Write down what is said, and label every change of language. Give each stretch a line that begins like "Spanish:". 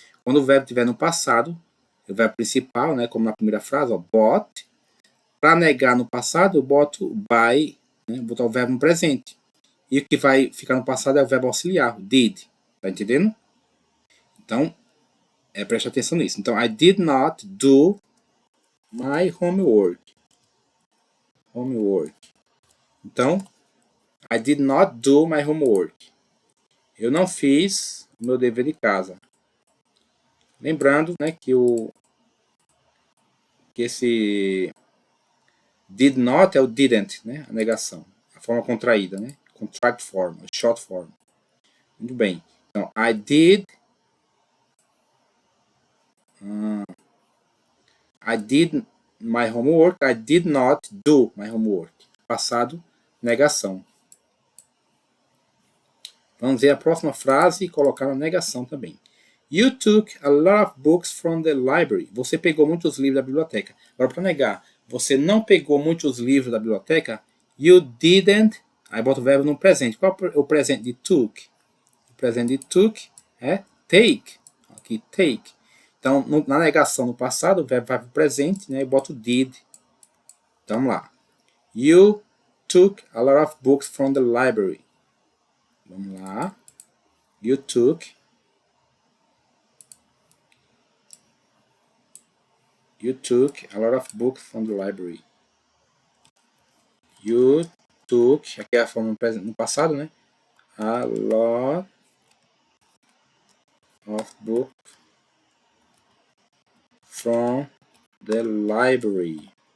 Portuguese: Quando o verbo estiver no passado, o verbo principal, né, como na primeira frase, ó, bought. Para negar no passado, eu boto by, né, botar o verbo no presente. E o que vai ficar no passado é o verbo auxiliar, did. Tá entendendo? Então, preste atenção nisso. Então,
English: I did not do my homework. Homework.
Portuguese: Então,
English: I did not do my homework.
Portuguese: Eu não fiz o meu dever de casa. Lembrando, né, que esse did not é o didn't, né, a negação. A forma contraída, né?
English: Contract form, short form.
Portuguese: Muito bem. Então,
English: I did my homework. I did not do my homework.
Portuguese: Passado, negação. Vamos ver a próxima frase e colocar na negação também.
English: You took a lot of books from the library.
Portuguese: Você pegou muitos livros da biblioteca. Agora, para negar, você não pegou muitos livros da biblioteca.
English: You didn't.
Portuguese: Aí bota o verbo no presente. Qual é o presente de took? O presente de took é take. Aqui, take. Então, na negação no passado, o verbo vai para o presente, né? E bota o did. Então, vamos lá.
English: You took a lot of books from the library.
Portuguese: Vamos lá.
English: You took a lot of books from the library. You took,
Portuguese: aqui é a forma no passado, né?
English: A lot of books from the library.